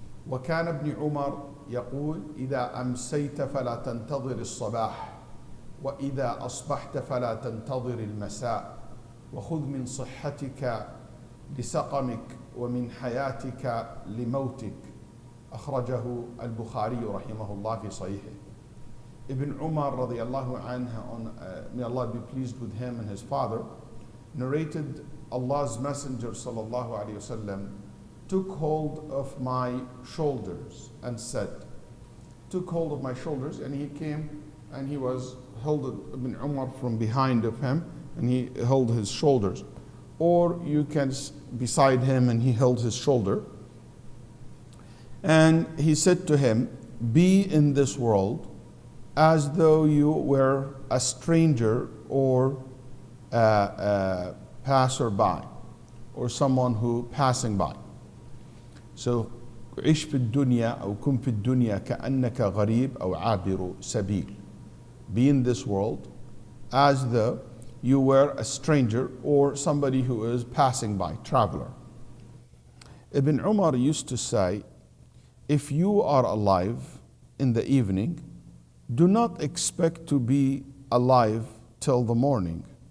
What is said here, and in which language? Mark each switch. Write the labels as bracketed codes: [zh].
[ar] وكان ابن عمر يقول إذا أمسيت فلا تنتظر الصباح وإذا أصبحت فلا تنتظر المساء وخذ من صحتك لسقمك ومن حياتك لموتك. أخرجه البخاري رحمه الله في صحيحه. [en] Ibn Umar [ar] رضي الله عنه, [en] may Allah be pleased with him and his father, narrated Allah's Messenger sallallahu alayhi wasallam took hold of my shoulders and said, took hold of my shoulders, and he came and he was held Ibn Umar from behind of him and he held his shoulders, or you can beside him and he held his shoulder, and he said to him, be in this world as though you were a stranger or a passerby or someone who passing by. [ar] So عيش في الدنيا أو كن في الدنيا كأنك غريب أو عابر سبيل. [en] Be in this world as though you were a stranger or somebody who is passing by, traveler. Ibn Umar used to say, if you are alive in the evening, do not expect to be alive till the morning.